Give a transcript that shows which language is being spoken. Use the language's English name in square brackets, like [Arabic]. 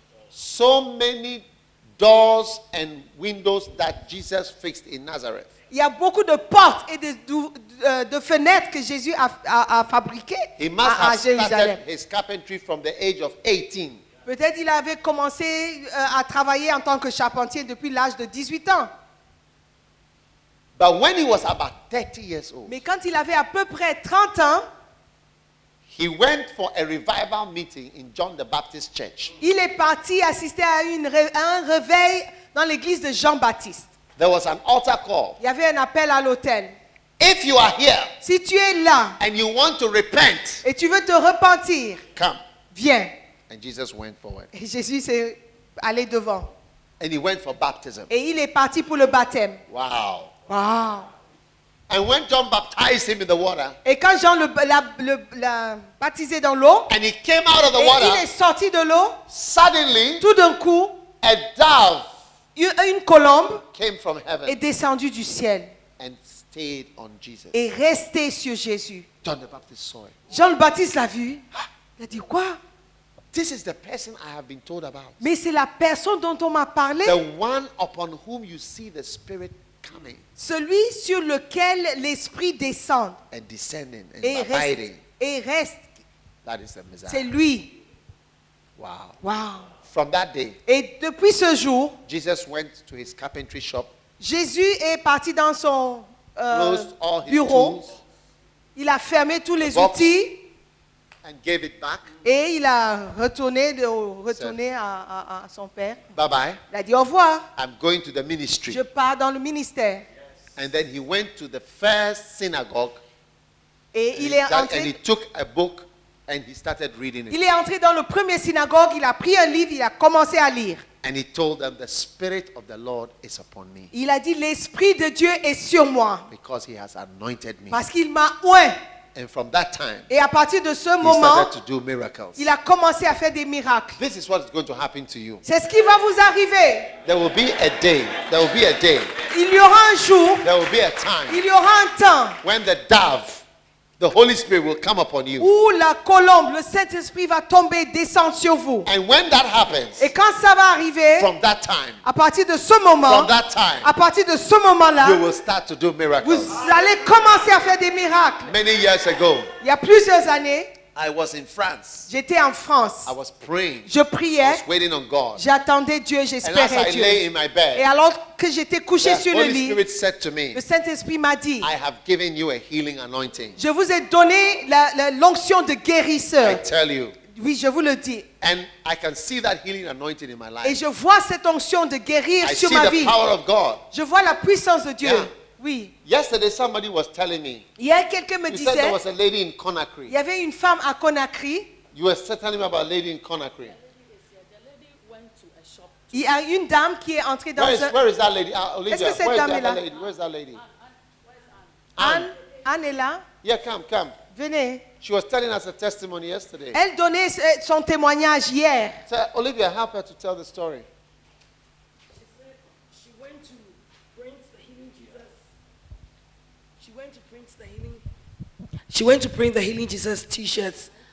[English] So many doors and windows that Jesus fixed in Nazareth. [French] Il y a beaucoup de portes et de fenêtres que Jésus a fabriquées [English] He must [French] à [English] have [French] Jérusalem. [English] started his carpentry from the age of 18. [French] Peut-être il avait commencé à travailler en tant que charpentier depuis l'âge de 18 ans. [English] But when he was about 30 years old, [French] Mais quand il avait à peu près 30 ans, [English] he went for a revival meeting in John the Baptist Church. [French] il est parti assister à un réveil dans l'église de Jean-Baptiste. [English] There was an altar call. [French] Il y avait un appel à l'autel. [English] If you are here [French] Si tu es là [English] and you want to repent, [French] et tu veux te repentir, [English] come. [French] viens. [English] And Jesus went forward. [French] Et Jésus s'est allé devant. [English] And he went for baptism. [French] Et il est parti pour le baptême. [English] Wow. Wow. And when John baptized him in the water, [French] Et quand Jean l'a baptisé dans l'eau, [English] and he came out of the [French] et il [English] water, [French] est sorti de l'eau, [English] suddenly [French] tout d'un coup, [English] a dove [French] une colombe [English] came from [French] est [English] heaven [French] descendue du ciel [English] and stayed on Jesus. [French] et restée sur Jésus. [English] John the Baptist saw it. [French] Jean le Baptiste l'a vu. Il a dit quoi? [English] This is the person I have been told about. [French] Mais c'est la personne dont on m'a parlé, [English] The one upon whom you see the Spirit coming [French] celui sur lequel l'Esprit descend [English] and descending and [French] et reste. [English] abiding. [French] Et reste. [English] That is the [French] C'est [English] Messiah. [French] lui. [English] Wow. Wow. From that day, [French] Et depuis ce jour, [English] Jesus went to his carpentry shop, [French] Jésus est parti dans son [English] closed all his [French] bureau. [English] tools, [French] Il a fermé tous les [English] box. [French] outils [English] and gave it back. [French] et il a retourné à son père. [English] Bye bye. [French] Il a dit au revoir. [English] I'm going to the ministry. [French] Je pars dans le ministère. [English] And then he went to the first synagogue [French] Et [English] and, [French] il [English] he, [French] est [English] and he [French] entré. [English] took a book and he started reading it. [French] Il est entré dans le premier synagogue. Il a pris un livre. Il a commencé à lire. [English] And he told them, the Spirit of the Lord is upon me [French] Il a dit l'Esprit de Dieu est sur moi [English] because he has anointed me. [French] parce qu'il m'a oint. [English] And from that time, [French] Et à partir de ce [English] he [French] moment, [English] started to do miracles. [French] il a commencé à faire des miracles. [English] This is what is going to happen to you. [French] C'est ce qui va vous arriver. [English] There will be a day. There will be a day. [French] Il y aura un jour, [English] There will be a time [French] il y aura un temps [English] when the dove, the Holy Spirit, will come upon you. [French] où la colombe, le Saint-Esprit va tomber, descendre sur vous. [English] And when that happens, [French] Et quand ça va arriver, [English] from that time, [French] à partir de ce moment, [English] from that time, [French] à partir de ce moment-là, [English] you will start to do miracles. [French] vous allez commencer à faire des miracles. [English] Many years ago, [French] Il y a plusieurs années, [English] I was in France. [French] j'étais en France. [English] I was praying. [French] Je [English] I [French] priais, [English] was waiting on God. [French] j'attendais Dieu, [English] And as [French] j'espérais [English] I [French] Dieu. [English] lay in my [French] Et [English] bed, [French] alors que j'étais couché [English] the [French] sur le [English] Holy [French] lit, [English] Spirit said to me, [French] le Saint-Esprit m'a dit, [English] I have given you a healing anointing. [French] je vous ai donné l'onction de [English] I [French] guérisseur. [English] tell you. [French] Oui, je vous le dis. [English] And I can see that healing anointing in my [French] Et [English] life. [French] je vois cette onction de guérir [English] I [French] sur [English] see [French] ma [English] the [French] vie. [English] power of God. [French] Je vois la puissance de Dieu. [English] Yeah. [French] Oui. [English] Yesterday, somebody was telling me, [French] Hier, quelqu'un me [English] he said there [French] disait, [English] was a lady in [French] il [English] Conakry. [French] y avait une femme à Conakry. [English] You were telling me about a lady in Conakry. [French] Il y a une dame qui est entrée dans un... [English] Where is that lady? Olivia, [French] Est-ce que cette [English] where is [French] dame [English] that [French] est là? [English] lady? Where is that lady? [French] Anne est là. [English] Yeah, come. [French] Venez. [English] She was telling us a testimony yesterday. [French] Elle donnait son témoignage hier. [English] So, Olivia, help her to tell the story. She went to Prince the Healing Jesus. She went to Prince the Healing. She went to Prince the Healing Jesus T-shirts.